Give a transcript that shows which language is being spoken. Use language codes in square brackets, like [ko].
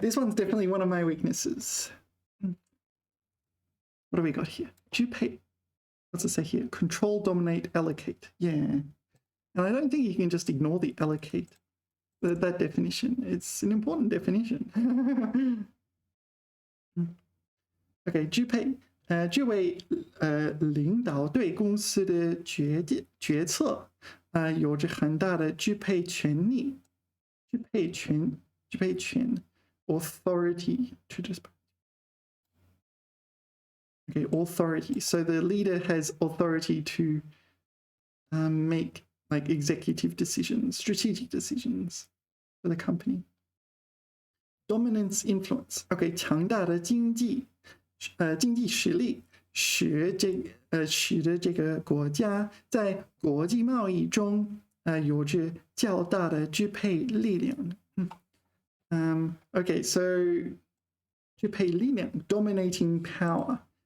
[en] This one's definitely one of my weaknesses. What do we got here? 支配.What's it say here? Control, dominate, allocate. Yeah. And I don't think you can just ignore the allocate. that definition. It's an important definition. [zh] OK， 支配，这位领导对公司的决策有着很大的支配权利，支配权 [en] authority to just. Okay, authority. So the leader has authority to make like executive decisions, strategic decisions for the company. Dominance, influence. [zh] OK， 强大的经济实力使得这个国家在国际贸易中有着较大的支配力量。 [en] OK, so 支配力量 dominating power.